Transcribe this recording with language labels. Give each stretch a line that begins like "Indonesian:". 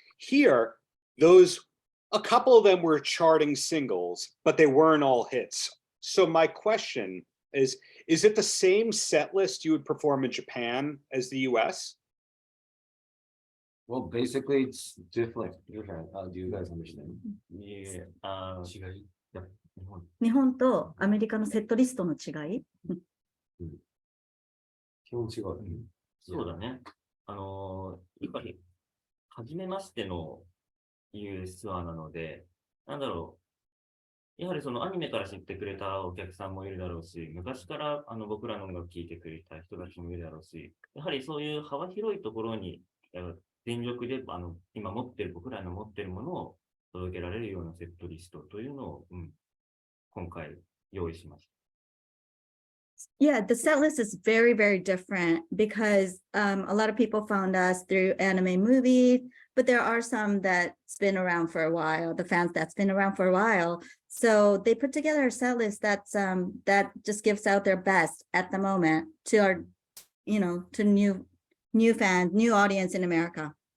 English: Here, a couple of them were charting singles, but they weren't all hits. So my question is it the same set list you would perform in Japan as the US? Well, basically, it's different. Do you guys understand?
Japanese: Yeah. 違い。日本とアメリカのセットリストの違い。気持ちがいい。そうだね。やっぱり、初めましての US ツアーなので、やはりそのアニメから知ってくれたお客さんもいるだろうし、昔から僕らの音楽聴いてくれた人たちもいるだろうし、やはりそういう幅広いところに全力で今僕らの持ってるものを届けられるようなセットリストというのを、今回用意しました。
English: Yeah, the set list is very, very different because a lot of people found us through anime movies, but there are some that's been around for a while, the fans that's been around for a while. So they put together a set list that's that just gives out their best at the moment to our, to new fans, new audience in America.